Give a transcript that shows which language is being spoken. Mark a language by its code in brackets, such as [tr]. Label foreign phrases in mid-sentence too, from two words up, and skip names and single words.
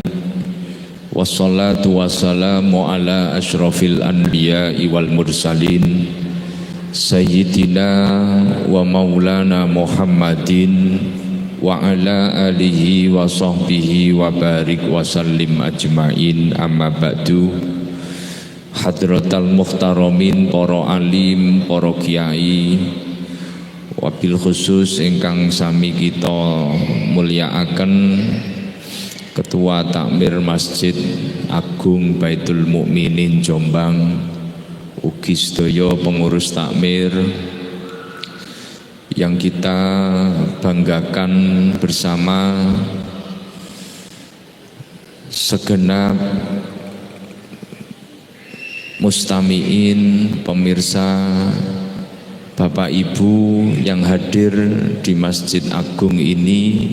[ar] والصلاة والسلام على أشرف الأنبياء والمرسلين سيدنا ومولانا محمد وعلى آله وصحبه وبارك وسلم أجمعين. أما بعد. حضرات المحترمين, [jv] para alim, para kiai, [ar] وبالخصوص [jv] ingkang sami kita mulyakaken Ketua Takmir Masjid Agung Baitul Mukminin Jombang, ugi sedaya pengurus takmir [id] yang kita banggakan bersama, segenap mustamiin, pemirsa, Bapak Ibu yang hadir di Masjid Agung ini.